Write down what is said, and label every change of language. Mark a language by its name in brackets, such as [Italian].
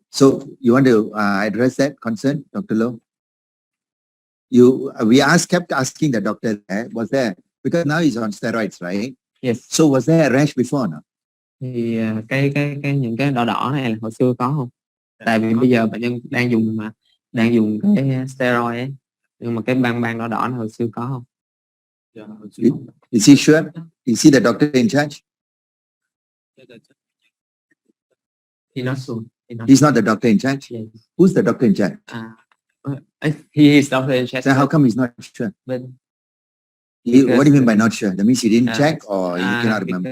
[English] So you want to address that concern, Dr. Low? We kept asking the doctor there, was there, because now he's on steroids, right? Yes. So was there a rash before, no? [Vietnamese] Thì những cái đỏ đỏ này là hồi xưa có không? Tại vì bây giờ bệnh nhân đang dùng cái steroid ấy, nhưng mà cái băng đỏ đỏ này hồi xưa có không? [English] Is he sure? Is he the doctor in charge? He's not the doctor in charge? Yes. Who's the doctor in charge? He is doctor in charge. So how come he's not sure? But What do you mean by not sure? That means he didn't check or you cannot remember?